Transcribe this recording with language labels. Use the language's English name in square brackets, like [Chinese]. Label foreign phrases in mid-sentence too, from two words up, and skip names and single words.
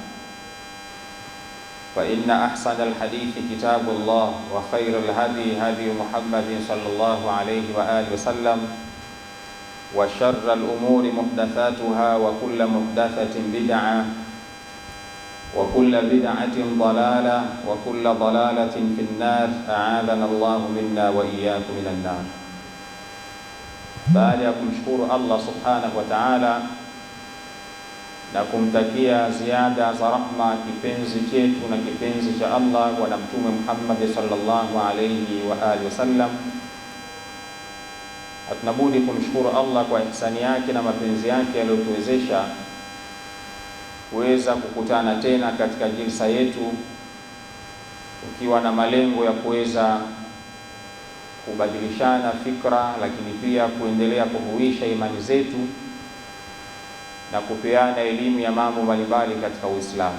[Arabic] فإن أحسن الحديث كتاب الله وخير الهدي هدي محمد صلى الله عليه وآله وسلم وشر الأمور محدثاتها وكل محدثة بدعة وكل بدعة ضلالة وكل ضلالة في النار أعاذنا الله منا وإياكم من النار. [Swahili] Baada ya kumshukuru Allah [Arabic] سبحانه وتعالى [Swahili] na kumtakia ziada za rahma kipenzi chetu na kipenzi cha Allah Bwana Mtume Muhammad [Arabic] صلى الله عليه وآله وسلم, [Swahili] hatunabudi kumshukuru Allah kwa ihsani yake na mapenzi yake aliyotuwezesha kuweza kukutana tena katika jilsa yetu, ukiwa na malengo ya kuweza kubadilishana fikra, lakini pia kuendelea kuhuisha imani zetu na kupeana elimu ya mambo mbalimbali katika Uislamu.